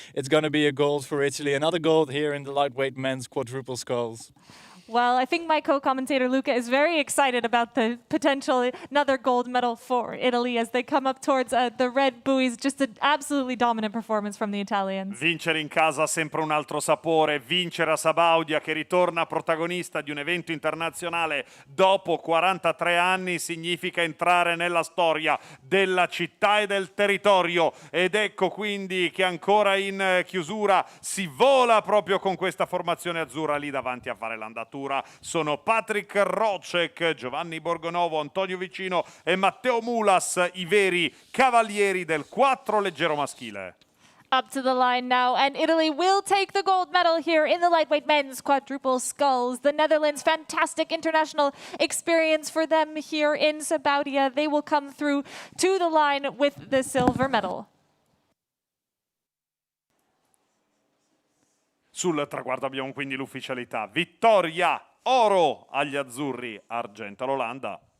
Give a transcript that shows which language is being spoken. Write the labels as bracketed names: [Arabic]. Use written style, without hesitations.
[English] It's going to be a gold for Italy. Another gold here in the lightweight men's quadruple sculls. Well, I think my co-commentator Luca is very excited about the potential another gold medal for Italy as they come up towards the red buoys. Just an absolutely dominant performance from the Italians. [Italian] Vincere in casa ha sempre un altro sapore. Vincere a Sabaudia, che ritorna protagonista di un evento internazionale dopo 43 anni, significa entrare nella storia della città e del territorio. Ed ecco quindi che ancora in chiusura si vola proprio con questa formazione azzurra. Lì davanti a fare l'andatura sono Patrick Rocek, Giovanni Borgonovo, Antonio Vicino e Matteo Mulas, i veri cavalieri del 4 leggero maschile. [English] Up to the line now, and Italy will take the gold medal here in the lightweight men's quadruple sculls. The Netherlands, fantastic international experience for them here in Sabaudia. They will come through to the line with the silver medal. [Italian] Sul traguardo abbiamo quindi l'ufficialità. Vittoria, oro agli azzurri, argento all'Olanda.